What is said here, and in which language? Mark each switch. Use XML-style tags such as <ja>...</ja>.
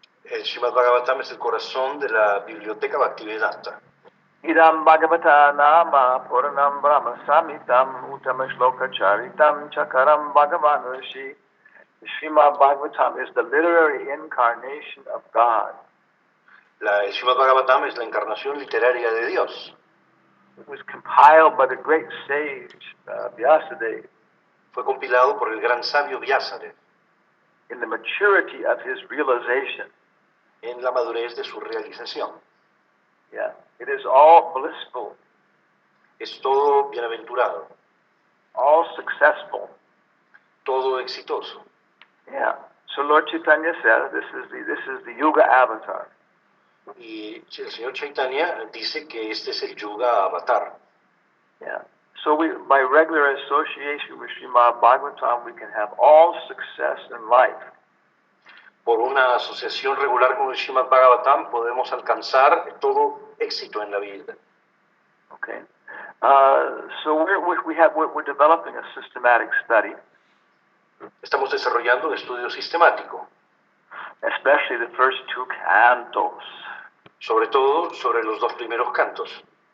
<es>El Srimad Bhagavatam es el corazón de la biblioteca Bhaktivedanta.</es> <sa>Idam Bhagavata Nama Puranam Brahma Samitam Uttama Shloka Charitam Chakaram Bhagavan Rishi.</sa> <en>The Srimad Bhagavatam is the literary incarnation of God.</en> <es>El Srimad Bhagavatam es la encarnación literaria de Dios.</es> <en>It was compiled by the great sage Vyasadeva.</en> <es>Fue compilado por el gran sabio Vyasadeva.</es> <en>In the maturity of his realization.</en> <es>En la madurez de su realización.</es> <en>Yeah, it is all blissful.</en> <es>Es todo bienaventurado.</es> <en>All successful.</en> <es>Todo exitoso. Yeah.</es> <en>So Lord Chaitanya said, this is the Yuga avatar.</en> <es>Y el señor Chaitanya dice que este es el Yuga avatar. Yeah.</es> <en>So by regular association with Srimad Bhagavatam, we can have all success in life.</en> <es>Por una asociación regular con el Srimad Bhagavatam podemos alcanzar todo éxito en la vida. Okay.</es> <en>So we're developing a systematic study.</en> <es>Estamos desarrollando un estudio sistemático.</es> <en>Especially the first two cantos.</en> <es>Sobre todo sobre los dos primeros cantos.</es>